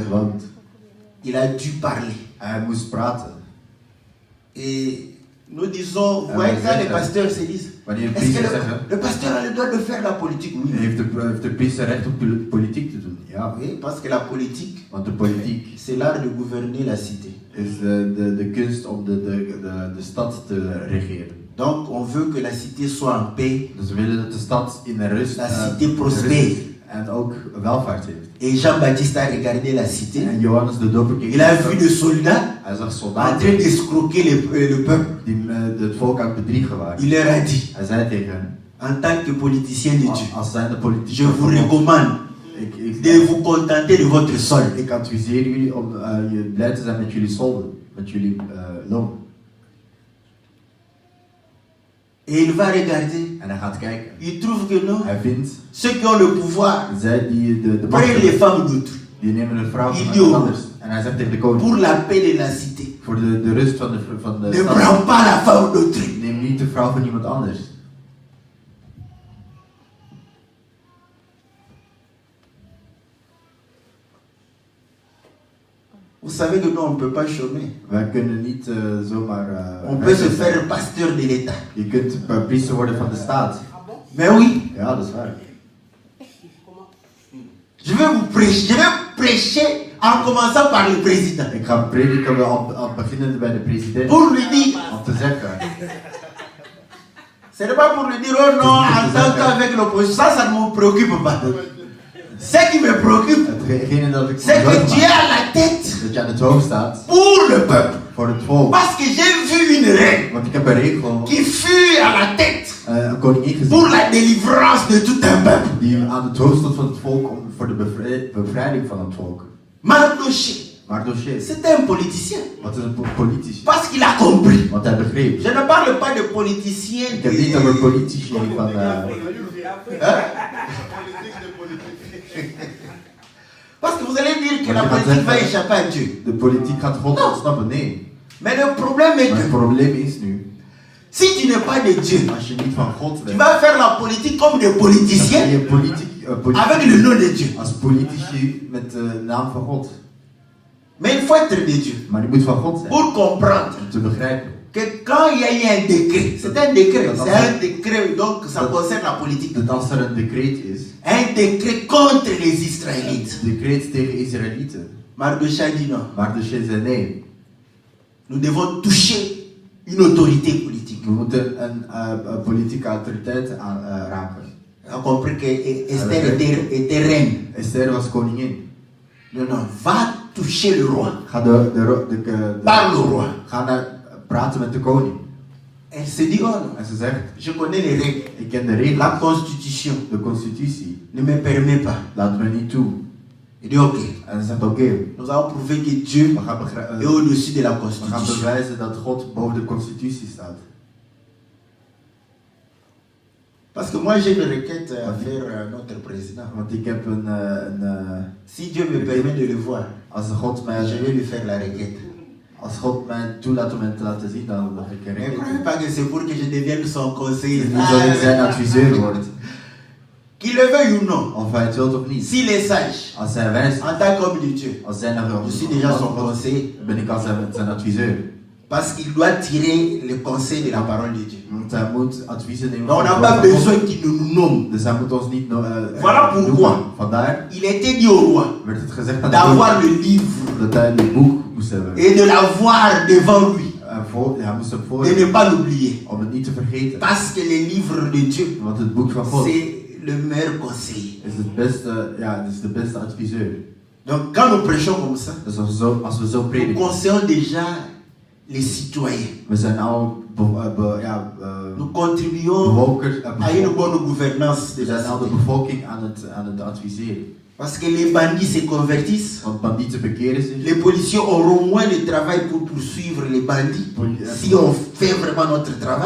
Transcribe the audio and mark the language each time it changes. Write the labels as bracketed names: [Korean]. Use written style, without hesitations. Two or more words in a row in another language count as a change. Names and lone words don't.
[Dutch] Want [French] il a dû parler. [Dutch] hij moest praten. [French] Et nous disons, vous Ah, voyez, mais quand c'est les ça. pasteurs se disent, [Dutch] Wanneer [French] est-ce que [Dutch] priesters zeggen, [French] le pasteur a le droit de faire la politique? Oui. [Dutch] heeft de priester recht om politiek te doen. Ja. [French] Oui, parce que la politique, [Dutch] Want de politiek [French] c'est l'art de gouverner la cité. [Dutch] is de kunst om de stad te regeren. [French] Donc, on veut que la cité soit en paix. [Dutch] Dus we willen dat de stad in rust, [French] La cité [Dutch] rust [French] prospère. [Dutch] en ook welvaart heeft. [French] Et Jean-Baptiste a regardé la cité. [Dutch] En Johannes de Doper keek [French] Il a [Dutch] naar de [French] vu [Dutch] stad. [French] des soldats [Dutch] Hij zag [French] en [Dutch] soldaten [French] train d'escroquer le peuple. [Dutch] die het volk aan het bedriegen waren. [French] Il leur a dit, [Dutch] Hij zei tegen hen, [French] en tant que politicien de Dieu, [Dutch] als zijnde politiek, [French] je vous recommande de vous contenter de votre solde. [Dutch] ik adviseer jullie om je blij te zijn met jullie solden, met jullie loon. [French] Et il va regarder. [Dutch] En hij gaat kijken. [French] Il trouve que non. [Dutch] Hij vindt, [French] Ceux qui ont le pouvoir [Dutch] zij die de macht [French] prennent les [Dutch] hebben, [French] femmes d'autrui. [Dutch] Die nemen een vrouw van [French] Il dit [Dutch] iemand [French] au- [Dutch] anders. En hij zegt tegen de koning, [French] pour la paix de la cité, [Dutch] voor de rust van de [French] ne [Dutch] stad, [French] prends pas la femme d'autrui. [Dutch] neem niet de vrouw van iemand anders. [French] Vous savez que nous, on ne peut pas chômer. [Dutch] Wij kunnen niet zomaar... [French] On peut se faire pasteur de l'État. [Dutch] Je kunt priester worden van de staat. [French] Mais oui, [Dutch] Ja, dat is waar. [French] je vais prêcher en commençant par le président. [Dutch] Ik ga prediken al beginnen bij de president. [French] Pour lui dire, [Dutch] Om te zeggen. [French] ce n'est pas pour lui dire, oh non, en tant qu'avec l'opposition, ça ne me préoccupe pas. Ce qui me préoccupe, [Dutch] Hetgene dat ik [French] c'est [Dutch] zorg [French] que tu es [Dutch] maak, [French] à la tête [Dutch] dat je aan het hoofd staat [French] pour le peuple. [Dutch] voor het volk. [French] Parce que j'ai vu une reine [Dutch] Want ik heb een regel, [French] qui fut à la tête [Dutch] een koningin [French] pour [Dutch] gezien, [French] la délivrance de tout un peuple. [Dutch] die aan het hoofd stond van het volk voor de bevrijding van het volk. [French] Mardoché, [Dutch] Mardochée, [French] c'était un politicien. [Dutch] wat is een politici? [French] Parce qu'il a compris. [Dutch] Want hij begreep. [French] Je ne parle pas de politiciens. [Dutch] Ik heb niet over politici van... [French] Parce que vous allez dire que [Dutch] Maar [French] la [Dutch] je gaat [French] politique va [Dutch] zeggen, [French] échapper à Dieu. [Dutch] de politiek gaat God ontsnappen. Nee. [French] Mais le problème est [Dutch] Maar het [French] que [Dutch] probleem is nu, [French] si tu n'es pas de Dieu, [Dutch] als je niet van God [French] tu [Dutch] bent, [French] vas faire la politique comme des [Dutch] dan ga [French] politiciens [Dutch] je [French] avec le nom de Dieu. [Dutch] als politici met de naam van God. [French] Mais il faut être de Dieu [Dutch] Maar je moet van God zijn [French] pour comprendre [Dutch] om te begrijpen. [French] que quand il y a eu un décret, c'est un décret, donc ça concerne la politique. [Dutch] Dat als er een decreet is, [French] Un décret contre les Israélites. [Dutch] een decreet tegen Israëlieten, [French] Mardochée dit non. [Dutch] Mardochée zei nee. [French] Nous devons toucher une autorité politique. [Dutch] We moeten een politieke autoriteit raken. [French] On a compris que Esther était reine. [Dutch] Esther was koningin. [French] Non, non, va toucher le roi. [Dutch] Ga [French] Parle au roi. [Dutch] ga praten met de koning. [French] Elle se dit, oh non, [Dutch] En ze zegt, [French] je connais les règles. [Dutch] ik ken de regels, [French] La constitution [Dutch] de constitutie, [French] ne me permet pas. [Dutch] laat me niet toe. [French] Il dit, ok, [Dutch] En ze zegt, oké, [French] nous allons prouver que Dieu [Dutch] we gaan [French] est au-dessus de la [Dutch] we gaan [French] constitution. [Dutch] bewijzen dat God boven de constitutie staat. [French] Parce que moi j'ai une requête à faire à notre président. [Dutch] Want ik heb [French] Si Dieu me permet de le voir, [Dutch] als God mij, [French] je vais lui faire la requête. [Dutch] als God mij toelaat om hem te laten zien, dan mag ik [French] Mais [Dutch] er [French] croyez pas que c'est pour que je devienne son conseiller. [Dutch] niet dat ik zijn adviseur word. [French] Qu'il le veuille ou non, [Dutch] Of hij het wilt of niet. [French] s'il est sage, [Dutch] Als hij wijs is, [French] en tant qu'homme de Dieu, [Dutch] als hij naar [French] je suis déjà son conseiller. [Dutch] ben ik als zijn adviseur. [French] Parce qu'il doit tirer le conseil de la parole de Dieu. [Dutch] Want hij moet adviezen nemen. [French] Donc on [Dutch] van [French] n'a [Dutch] het [French] pas [Dutch] woord van God. [French] besoin qu'il nous nomme. [Dutch] Dus hij moet ons niet [French] Voilà pourquoi. [Dutch] noemen. Vandaar [French] Il était dit au roi [Dutch] werd het gezegd aan de [French] d'avoir [Dutch] koning [French] le livre [Dutch] dat hij een boek moest hebben. [French] et de l'avoir devant lui. [Dutch] Hij moest hem voor [French] Et ne pas l'oublier. [Dutch] om het niet te vergeten. [French] Parce que le livre de Dieu, [Dutch] Want het boek van God [French] c'est le meilleur conseiller. [Dutch] is het beste, het is de beste adviseur. [French] Donc quand nous prêchons comme ça, [Dutch] Dus als we zo [French] nous [Dutch] prediken, [French] conseillons déjà les citoyens. [Dutch] we zijn al [French] Nous contribuons [Dutch] bewolkers, [French] à une bonne gouvernance de [Dutch] we [French] la [Dutch] zijn al de [French] cité. [Dutch] bevolking aan het adviseren. [French] Parce que les bandits se convertissent. [Dutch] Want bandieten bekeren zich. [French] Les policiers auront moins de travail pour poursuivre les bandits si on fait vraiment notre travail.